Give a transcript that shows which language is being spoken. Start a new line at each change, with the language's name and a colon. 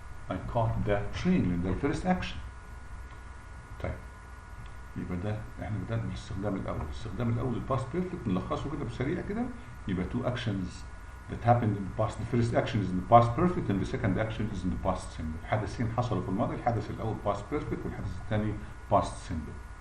English: I caught the train
Arabic: لأن ده
English: first action.
Arabic: طيب يبقى ده احنا بدأنا بالاستخدام الأول. الاستخدام الأول الباست بيرفكت نلخصه كده بسريع كده.
English: يبقى two actions that happened in the past. The first action is in the past perfect and the second action is in the past simple.
Arabic: حدثين حصلوا في الماضي. الحدث الأول past perfect والحدث الثاني past simple.